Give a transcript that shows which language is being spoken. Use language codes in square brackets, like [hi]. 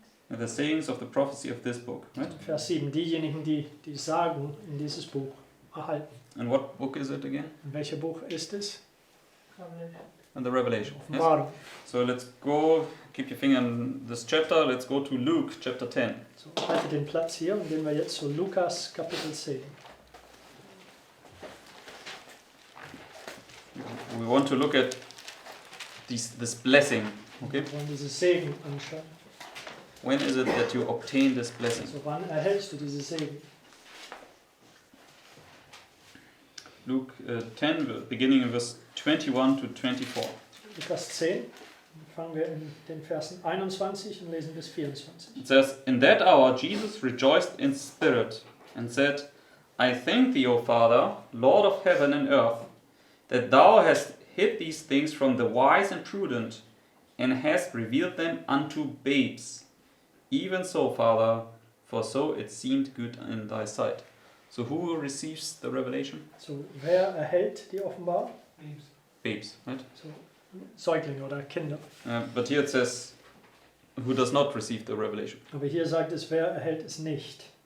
[en] The sayings of the prophecy of this book. Right? [de] Vers 7. Diejenigen, die die Sagen in dieses Buch erhalten. [en] And what book is it again? [de] In welcher Buch ist es? [en] And the Revelation. Yes? [de] Offenbarung. [en] So let's go, keep your finger in this chapter, let's go to Luke chapter 10. [de] So, halte den Platz hier und gehen wir jetzt zu Lukas Kapitel 10. [en] We want to look at this blessing. Okay? [de] Wir wollen dieses Segen anschauen. [en] When is it that you obtain this blessing? [de] So, wann erhältst du diese Segen? [en] Luke 10, beginning in verse 21 to 24. [de] Lukas 10. Fangen wir in den Versen 21 und lesen bis 24. [en] It says, In that hour Jesus rejoiced in spirit, and said, I thank thee, O Father, Lord of heaven and earth, that thou hast hid these things from the wise and prudent, and hast revealed them unto babes. Even so, Father, for so it seemed good in thy sight. So who receives the revelation? [de] So, wer erhält die Offenbarung? [en] Babes, right? [de] So, Säuglinge oder Kinder. [en] But here it says, who does not receive the revelation? [de] Aber hier sagt es, wer erhält es nicht?